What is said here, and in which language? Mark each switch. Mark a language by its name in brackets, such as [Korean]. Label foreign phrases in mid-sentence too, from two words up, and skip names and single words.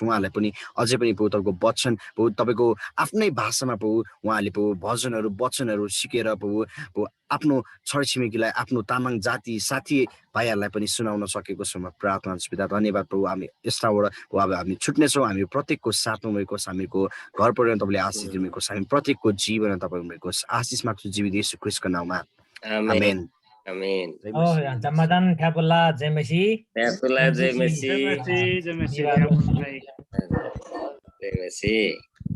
[Nepali] उहाँलाई पनि अझै पनि प्रभु तपाईँको वचन प्रभु तपाईँको आफ्नै भाषामा प्रभु उहाँले प्रभु भजनहरू वचनहरू सिकेर प्रभु आफ्नो छरछिमेकीलाई आफ्नो तामाङ जाति साथी भाइहरूलाई पनि सुनाउन सकेको छु म प्रार्थना गर्छु पिता धन्यवाद प्रभु हामी यस्ताबाट अब हामी छुट्नेछौँ हामी प्रत्येकको साथमा भएको हामीको घर परिवार तपाईँले आशिष दिनुभएको हामी प्रत्येकको जीवन तपाईँको आशिष माग्छु जीवित येशू ख्रीष्टको नाममा आमेन Amin. Jamadan Kapula Jemesi. Kapula Jemesi. जय मसीह, जय मसीह, जय मसीह। Jemesi.